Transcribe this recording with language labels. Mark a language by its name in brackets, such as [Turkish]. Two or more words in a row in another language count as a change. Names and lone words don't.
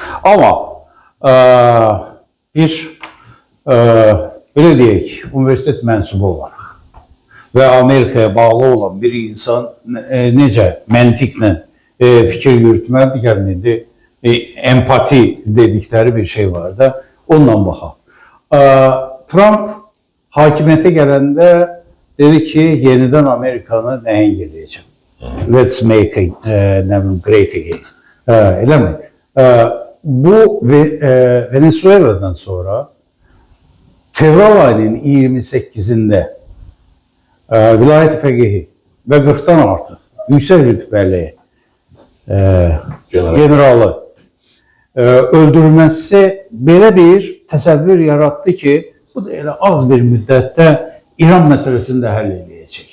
[Azerbaijani] Amma belə deyək, universitet mənsubu olaraq və Amerikaya bağlı olan bir insan necə məntiqlə fikir yürütməlidir, gəlməkdir, empati dedikləri bir şey var da, onunla baxaq. Trump hakimiyyətə gələndə dedi ki, yenidən Amerikanı nəhəng edəcəm. [English] Let's make it great again. [Azerbaijani] Elə mi? Bu Venezuela'dan sonra fevral ayının 28'ində vilayət fəqihi və 40'dan artıq yüksək rütbəli generalı öldürülməsi belə bir təsəvvür yaratdı ki, bu da elə az bir müddətdə İran məsələsini də həll edəcək.